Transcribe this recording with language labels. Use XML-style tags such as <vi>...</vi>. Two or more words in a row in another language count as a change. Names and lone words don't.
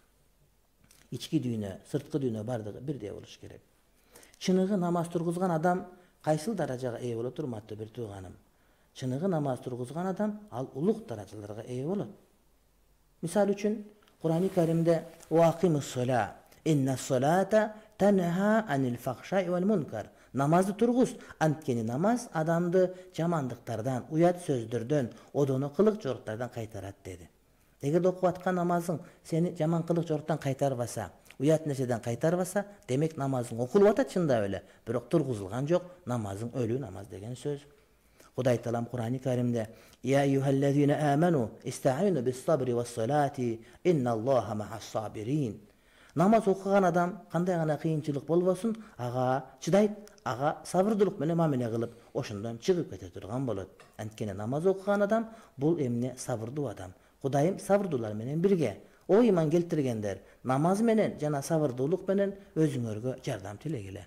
<ky>Ички дүйнө, сырткы дүйнө бардыгы бирдей болуш керек. Чыныгы намаз тургузган адам кайсыл даражага ээ болот, урматтуу бир тууганым? Чыныгы намаз тургузган адам ал улук даражаларга ээ болот. Мисал үчүн Кур'ани Каримде</ky> <ar>وأقم الصلاة إن الصلاة تنهى عن الفحشاء والمنكر.</ar> <ky>Намазды тургуз, анткени намаз адамды жамандыктардан, уят сөздөрдөн, одоно кылык жоруктардан кайтарат деди. Эгер окуп аткан намазың сени жаман кылык жоруктан кайтарбаса, уят нерседен кайтарбаса, демек намазың окулуп атат чындап эле, бирок тургузулган жок, намазың өлүү намаз деген сөз. Кудай Таалам Кур'ани Каримде</ky> <ar>يا أيها الذين آمنوا استعينوا بالصبر والصلاة إن الله مع الصابرين.</ar> <ky>Намаз окуган адам кандай гана кыйынчылык болбосун, ага чыдайт, ага сабырдуулук менен мамиле кылып, ошондон чыгып кете турган болот. Анткени намаз окуган адам бул эмне сабырдуу адам. Кудайым сабырдуулар менен бирге. О иман келтиргендер, намаз менен жана сабырдуулук менен өзүңөргө жардам тилегиле.</ky>